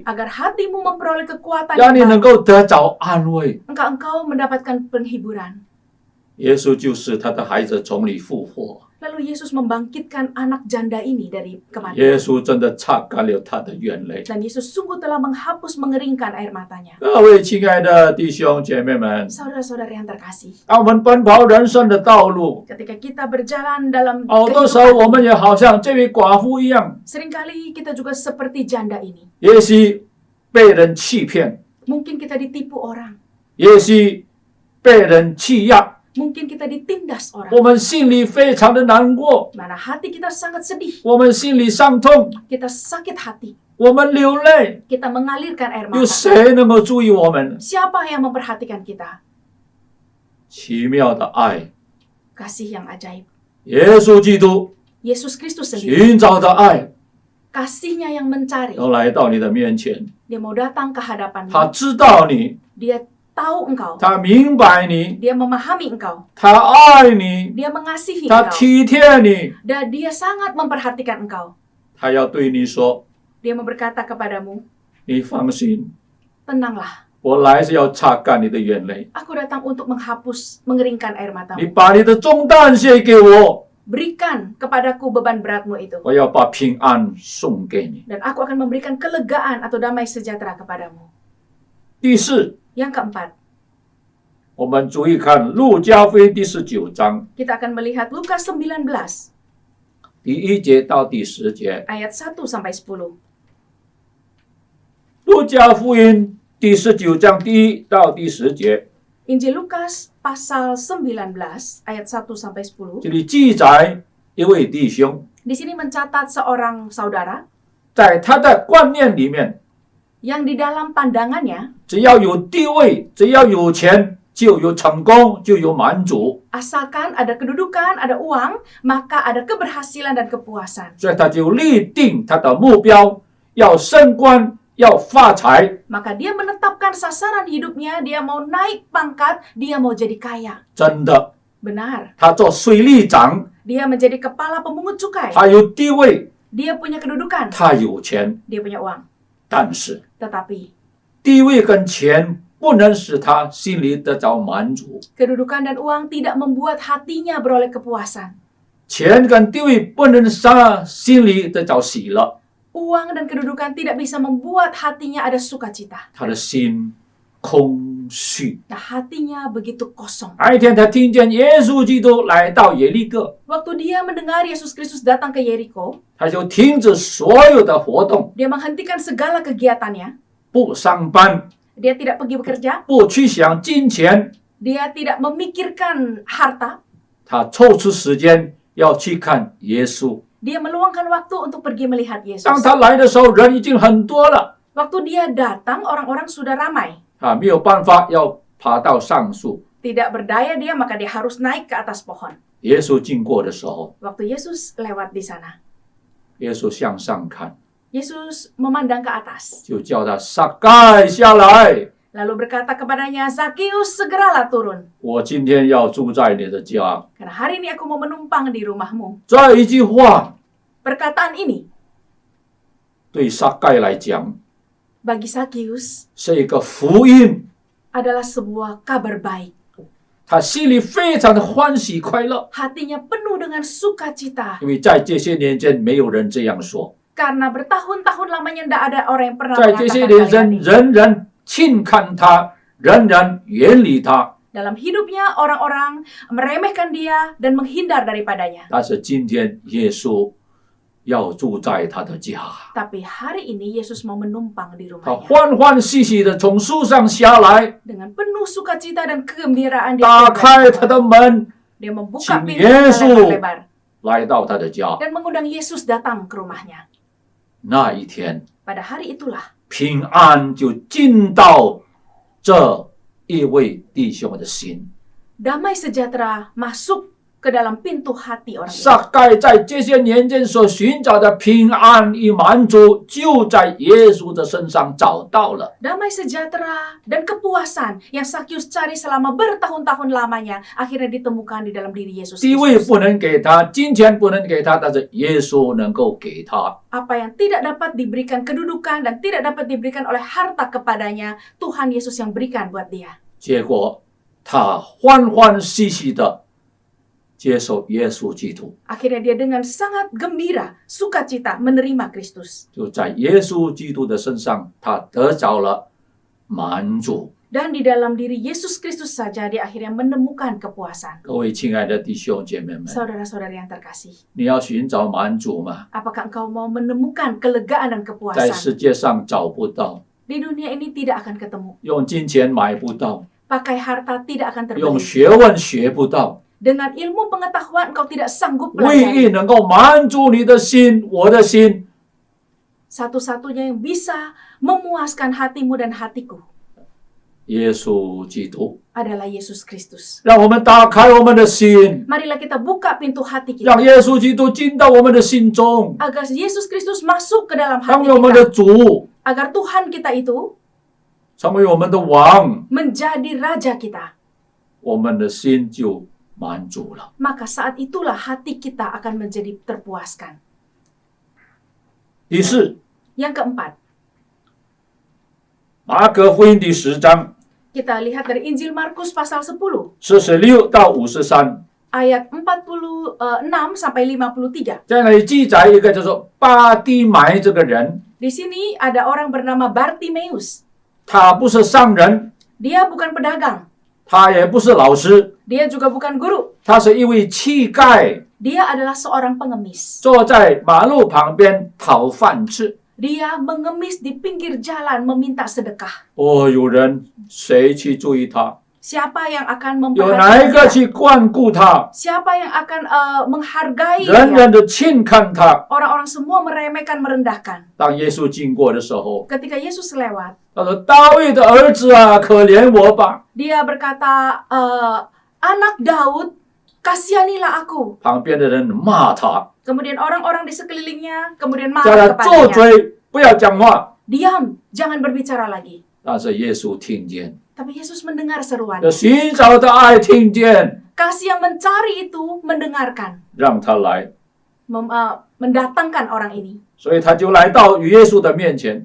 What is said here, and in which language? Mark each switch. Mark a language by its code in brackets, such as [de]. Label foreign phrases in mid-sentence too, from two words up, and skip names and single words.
[id] agar hatimu memperoleh kekuatan [zh] 让你 [id] yang [zh] 能 [id] baru. [zh] 够得着安慰。 [id] Engkau mendapatkan penghiburan. [zh] 耶稣就是他的孩子从里复活， [id] Lalu Yesus membangkitkan anak janda ini dari [zh] 耶 [id] kematian. [zh] 稣真的擦干了他的眼泪。 [id] Dan Yesus sungguh telah menghapus, mengeringkan air matanya. [zh] 各位亲爱的弟兄姐妹们， [id] Saudara-saudara yang terkasih, [zh] 当我们奔跑人生的道路， [id] ketika kita berjalan dalam [zh] 好多时候我 [id] kehidupan, [zh] 们也好像这位寡妇一样， [id] seringkali kita juga seperti janda ini. [zh] 也许被人欺骗， [id] Mungkin kita ditipu orang, [zh] 也许被人欺压， [id] mungkin kita ditindas orang. [zh] 我们心里非常的难过， [id] Mana hati kita sangat sedih, [zh] 我们心里伤痛， [id] kita sakit hati, [zh] 我们流泪， [id] kita mengalirkan air [zh] 有 [id] mata. [zh] 谁能够注意我们？ [id] Siapa yang memperhatikan kita? [zh] 奇妙的爱， [id] Kasih yang ajaib. [zh] 耶稣基督 [id] Yesus Kristus sendiri, [zh] 寻找的爱， [id] kasihnya yang mencari. [zh] 要来到你的面前。 [id] Dia mau datang ke hadapanmu. [zh] 他知道你， [id] Dia tahu engkau. [zh] 他明白你， [id] Dia memahami engkau. [zh] 他爱你， [id] Dia mengasihi [zh] 他 [id] engkau. [zh] 体贴你， [id] Dan dia sangat memperhatikan engkau. [zh] 他要对你说 [id] Dia mau berkata kepadamu, [zh] 你放心， [id] tenanglah. [zh] 我来是要擦干你的眼泪， [id] Aku datang untuk menghapus, mengeringkan air [zh] 你 [id] matamu. [zh] 把你的重担卸给我， [id] Berikan kepadaku beban beratmu itu. [zh] 我要把平安送给你。 [id] Dan aku akan memberikan kelegaan atau damai sejahtera kepadamu. [zh] 第四， [id] Yang keempat, [zh] 我们注意看路加福音第19章 [id] kita akan melihat Lukas 19 [zh] 第1节到第10节。 [id] ayat 1 sampai 10. [zh] 路加福音第19章第1到第10节， [id] Injil Lukas pasal 19 ayat 1 sampai 10. [zh] 这里记载一位弟兄， [id] Di sini mencatat seorang saudara [zh] 在他的观念里面， [id] yang di dalam pandangannya [zh] 只要有地位，只要有钱，就有成功，就有满足， [id] asalkan ada kedudukan, ada uang, maka ada keberhasilan dan kepuasan. [zh] 所以他就立定他的目标，要升官，要发财。 [id] Maka dia menetapkan sasaran hidupnya, dia mau naik pangkat, dia mau jadi kaya. [zh] 真的， [id] Benar, [zh] 他做税吏长， [id] dia menjadi kepala pemungut cukai. [zh] 他有地位， [id] Dia punya kedudukan, [zh] 他有钱， [id] dia punya uang. [zh] 但是 [id] Tetapi [zh] 地位跟钱不能使他心里得着满足， [id] kedudukan dan uang tidak membuat hatinya beroleh kepuasan. [zh] 钱跟地位不能使他心里得着喜乐， [id] Uang dan kedudukan tidak bisa membuat hatinya ada sukacita. [zh] 他的心空虚。 [id] Nah, hatinya begitu kosong. [zh] 那一天，他听见耶稣基督来到耶利哥， [id] Waktu dia mendengar Yesus Kristus datang ke Yeriko, [zh] 他就停止所有的活动， [id] dia menghentikan segala kegiatannya. [zh] 不上班， [id] Dia tidak pergi bekerja, [zh] 不去想金钱， [id] dia tidak memikirkan harta, [zh] 他抽出时间要去看耶稣。 [id] dia meluangkan waktu untuk pergi melihat [zh] 当 [id] Yesus. [zh] 他来的时候，人已经很多了， [id] Waktu dia datang, orang-orang sudah ramai. [zh] 没有办法要爬到上树。 [id] Tidak berdaya dia, maka dia harus naik ke atas pohon. [zh] 耶稣经过的时候， [id] Waktu Yesus lewat di sana, [zh] 耶稣向上看， [id] Yesus memandang ke atas, [zh] 就叫他撒该下来， [id] lalu berkata kepadanya, Zakius, segeralah turun. [zh] 我今天要住在你的家。 [id] Karena hari ini aku mau menumpang di rumahmu. [zh] 这一句话 [id] Perkataan ini, [zh] 对撒该来讲 [id] bagi Zakius, [zh] 是一个福音， [id] adalah sebuah kabar baik. [zh] 他心里非常的欢喜快乐， [id] Hatinya penuh dengan sukacita. [zh] 因为在这些年间没有人这样说， [id] Karena bertahun-tahun lamanya tidak ada orang yang pernah [zh] 在这些 [id] mengatakan [zh] 年 [id] kalimat [zh] 间 [id] ini. [zh] 人人轻看他，人人远离他。 [id] Dalam hidupnya, orang-orang meremehkan dia dan menghindar daripadanya. [zh] 但是今天耶稣要住在他的家， [id] Tapi hari ini Yesus mau menumpang di [zh] 他 [id] rumahnya. [zh] 欢欢喜喜的从树上下来， [id] Dengan penuh sukacita dan kegembiraan dia [zh] 打 [id] turun [zh] 开 [id] dari [zh] 他 [id] pohon. [zh] 的门， [id] Dia membuka Cing pintu Yesus. lebar-lebar [zh] 来到他的家。 [id] dan mengundang Yesus datang ke rumahnya. [zh] 那一天， [id] Pada hari itulah [zh] 平安就进到这一位弟兄的心。 [id] damai sejahtera masuk ke dalam pintu hati orang itu. [zh] 撒该在这些年间所寻找的平安与满足，就在耶稣的身上找到了。 [id] Damai sejahtera dan kepuasan yang Sakyus cari selama bertahun-tahun lamanya akhirnya ditemukan di dalam diri Yesus [zh] 地位 [id] Kristus. [zh] 不能给他，金钱不能给他，但是耶稣能够给他。 [id] Apa yang tidak dapat diberikan kedudukan dan tidak dapat diberikan oleh harta kepadanya, Tuhan Yesus yang berikan buat dia. [zh] 结果他欢欢喜喜的接受耶稣基督， [id] Akhirnya dia dengan sangat gembira, sukacita menerima Kristus. [zh] 就在耶稣基督的身上，他得着了满足。 [id] Dan di dalam diri Yesus Kristus saja dia akhirnya menemukan kepuasan. [zh] 各位亲爱的弟兄姐妹们， [id] Saudara-saudara yang terkasih, [zh] 你要寻找满足吗？ [id] apakah engkau mau menemukan kelegaan dan [zh] 在 [id] kepuasan? [zh] 世界上找不到， [id] Di dunia ini tidak akan ketemu. [zh] 用金钱买不到， [id] Pakai harta tidak akan [zh] 用 [id] terbeli. [zh] 学问学不到， [id] Dengan ilmu pengetahuan engkau tidak sanggup [zh] 唯 [id] pelajari. [zh] 一能够满足你的心，我的心， [id] Satu-satunya yang bisa memuaskan hatimu dan hatiku [zh] 耶稣基督。 [id] adalah Yesus Kristus. [zh] 让我们打开我们的心， [id] Marilah kita buka pintu hati [zh] 让 [id] kita [zh] 耶稣基督进到我们的心中， [id] agar Yesus Kristus masuk ke dalam [zh] 成 [id] hati [zh] 为我们 [id] kita. [zh] 的主， [id] Agar Tuhan kita itu [zh] 成为我们的王， [id] menjadi raja kita. [zh] 我们的心就满足了。 [id] Maka saat itulah hati kita akan menjadi terpuaskan. [zh] 第四， [id] Yang keempat, [zh] 马可福音第10章 [id] kita lihat dari Injil Markus pasal 10 [zh] 46到53， [id] ayat 46 sampai 53. [zh] 在那里记载一个叫做巴蒂买这个人， [id] Di sini ada orang bernama Bartimeus. [zh] 他不是商人， [id] Dia bukan pedagang, [zh] 他也不是老师， [id] dia juga bukan guru. [zh] 他是一位乞丐， [id] Dia adalah seorang pengemis. [zh] 坐在马路旁边讨饭吃。 [id] Dia mengemis di pinggir jalan meminta sedekah. [zh] 哦，有人谁去注意他？ [id] Siapa yang akan [zh] 有哪一 [id] memperhatikan [zh] 个 [id] dia? [zh] 去关顾他？ [id] Siapa yang akan menghargai [zh] 人 [id] dia? [zh] 人的轻看他。 [id] Orang-orang semua meremehkan, merendahkan. [zh] 当耶稣经过的时候， [id] Ketika Yesus lewat, [zh] 他说：“大卫的儿子啊，可怜我吧。 [id] dia berkata, anak Daud, kasihanilah aku. ” [zh] 旁边的人骂他， [id] Kemudian orang-orang di sekelilingnya kemudian [zh] 叫他 [id] marah [zh] 住 [id] kepadanya. [zh] 嘴，不要讲话。 [id] Diam, jangan berbicara lagi. [zh] 但是耶稣听见， [id] Tapi Yesus mendengar seruan. [zh] 这寻找的爱听见， [id] Kasih yang mencari itu mendengarkan, [zh] 让他来， [id] mendatangkan orang ini. [zh] 所以他就来到与耶稣的面前。